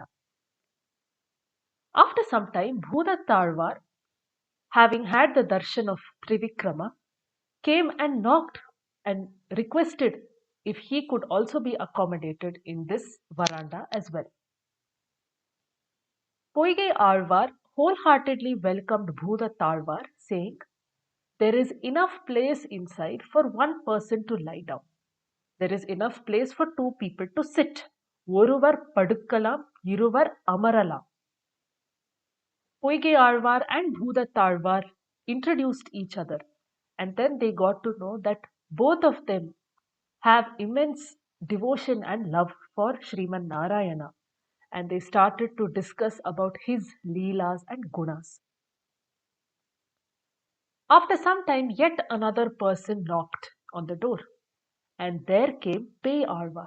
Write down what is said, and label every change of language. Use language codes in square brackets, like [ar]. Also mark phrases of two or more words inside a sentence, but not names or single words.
[en] After some time, Bhūdath Āzhwār, having had the darshan of Trivikrama, came and knocked and requested if he could also be accommodated in this veranda as well. Poigai Āzhwār wholeheartedly welcomed Bhūdath Āzhwār, saying, "There is enough place inside for one person to lie down. There is enough place for 2 people to sit. [ta] ஒருவர் படுக்கலாம், இருவர் அமரலாம். [en] Poigai Āzhwār and Bhūdath Āzhwār introduced each other, and then they got to know that both of them have immense devotion and love for Sriman Narayana, and they started to discuss about his leelas and gunas. After some time, yet another person knocked on the door, and there came Pēy Āzhwār.